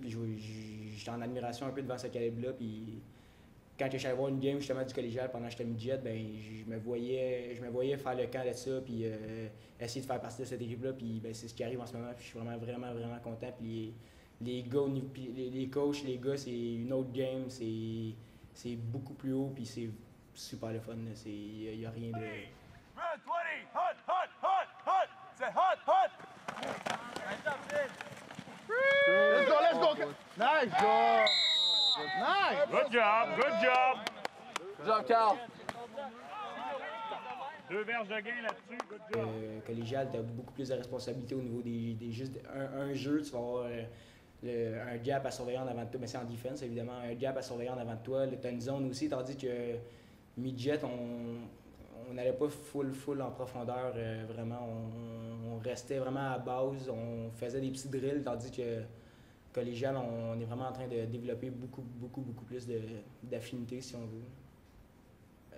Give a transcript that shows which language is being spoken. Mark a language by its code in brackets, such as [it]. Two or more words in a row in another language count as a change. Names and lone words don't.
[fr] Puis j'étais en admiration un peu devant ce calibre-là. Puis quand je suis allé voir une game justement du collégial pendant que j'étais midget, ben je me voyais faire le camp de ça, puis essayer de faire partie de cette équipe-là. Puis ben, c'est ce qui arrive en ce moment. Puis je suis vraiment, vraiment, vraiment content. Puis les gars, les coachs, les gars, c'est une autre game. C'est beaucoup plus haut, puis c'est super le fun. Il n'y a rien de. [en] Round 20, hot, hot, hot, hot! Say hot, hot! Let's go! Nice job! Nice! Good job, good job! Good job, Carl! [fr] 2 verges de gain là-dessus, [en] good job! [fr] Collégial, tu as beaucoup plus de responsabilités au niveau des juste un jeu, tu vas avoir un gap à surveiller en avant de toi, mais c'est en défense évidemment, un gap à surveiller en avant de toi, tu as une zone aussi, tandis que midget, on n'allait pas full en profondeur, vraiment, on restait vraiment à base, on faisait des petits drills, tandis que collégial, on est vraiment en train de développer beaucoup plus d'affinité, si on veut.